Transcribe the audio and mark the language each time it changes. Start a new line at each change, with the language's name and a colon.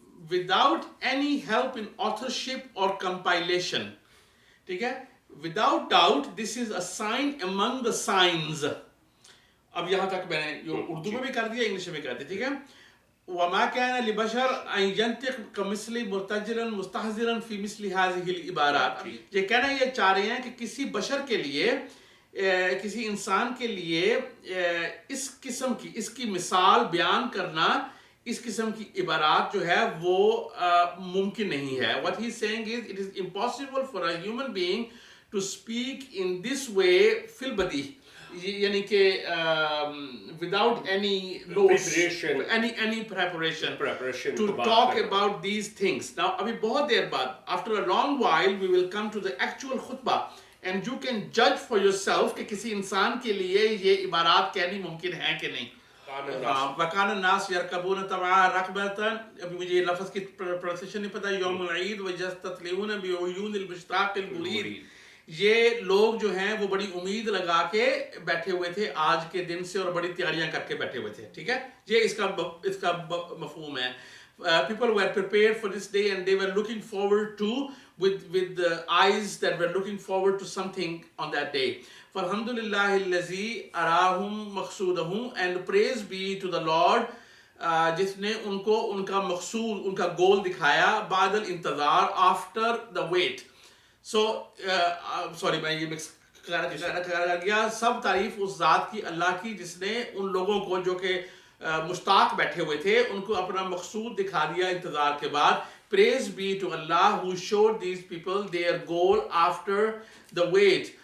English: Without any help in authorship or compilation, ٹھیک ہے, without doubt this is a sign among the signs.
Urdu: اب یہاں تک میں نے اردو میں بھی کر دیا, انگلش میں بھی کر دیا, ٹھیک ہے.
Arabic: وما كان لبشر ان ينطق كمثل مرتجلا مستحضرا في مثل هذه العبارات.
Urdu: یہ کہنا یہ چاہ رہے ہیں کہ کسی بشر کے لیے, کسی انسان کے لیے اس قسم کی, اس کی مثال بیان کرنا اس قسم کی عبارات جو ہے وہ ممکن نہیں ہے.
English: What he's saying is it is impossible for a human being to speak in this way fil badi, یعنی کہ without any notes, any preparation to talk about these things. Now
Urdu: ابھی بہت دیر بعد,
English: after a long while we will come to the actual khutbah and you can judge for yourself
Urdu: کہ کسی انسان کے لیے یہ عبارات کہنی ممکن ہے کہ نہیں.
Arabic: وَكَانَ النَّاسُ يَرْكَبُونَ تَبَعًا رَكْبَةً,
Urdu: ابھی مجھے یہ لفظ کی پروننسیشن نہیں پتا,
Arabic: یوم العید وَيَسْتَطْلِعُونَ بِعُيُونِ الْمُشْتَاقِ الْمُرِيدِ,
Urdu: یہ لوگ جو ہیں وہ بڑی امید لگا کے بیٹھے ہوئے تھے آج کے دن سے اور بڑی تیاریاں کر کے بیٹھے ہوئے تھے. ٹھیک ہے, یہ اس کا مفہوم ہے.
English: People were prepared for this day and they were looking forward to with the eyes that were looking forward to something on that day.
Arabic: فَالْحَمْدُ لِلَّهِ الَّذِي أَرَاهُمْ مَقْصُودَهُمْ,
English: and praise be to the Lord
Urdu: جس نے ان کو ان کا مقصود, ان کا گول دکھایا,
Arabic: بعد الانتظار,
English: after the wait. So sorry
Urdu: میں یہ مکس کر گیا. سب تعریف اس ذات کی, اللہ کی, جس نے ان لوگوں کو جو کہ مشتاق بیٹھے ہوئے تھے ان کو اپنا مقصود دکھا دیا انتظار کے بعد.
English: Praise be to Allah who showed these people their goal after the wait.